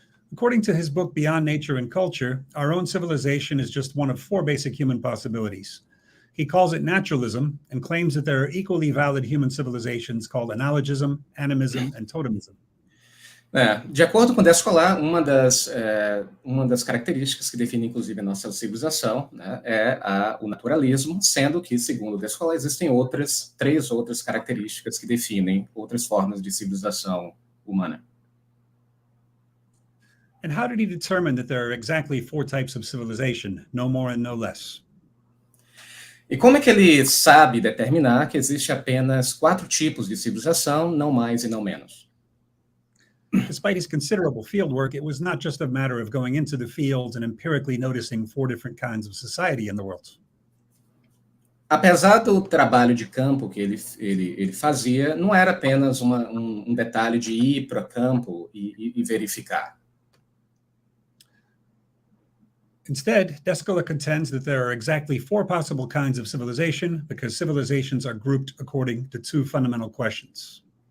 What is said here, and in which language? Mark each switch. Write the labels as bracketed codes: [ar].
[en] According to his book Beyond Nature and Culture, our own civilization is just one of 4 basic human possibilities. He calls it naturalism and claims that there are equally valid human civilizations called analogism, animism, and totemism. [pt] De acordo com Descolar, uma das características que define, inclusive, a nossa civilização, né, é o naturalismo, sendo que, segundo Descolar, existem três outras características que definem outras formas de civilização humana. [en] And how did he determine that there are exactly 4 types of civilization, no more and no less? [pt] E como é que ele sabe determinar que existe apenas 4 tipos de civilização, não mais e não menos? [en] Despite his considerable fieldwork, it was not just a matter of going into the field and empirically noticing 4 different kinds of society in the world. [pt] Apesar do trabalho de campo que ele fazia, não era apenas um detalhe de ir para campo e verificar. [en] Instead, Descola contends that there are exactly 4 possible kinds of civilization because civilizations are grouped according to 2 fundamental questions.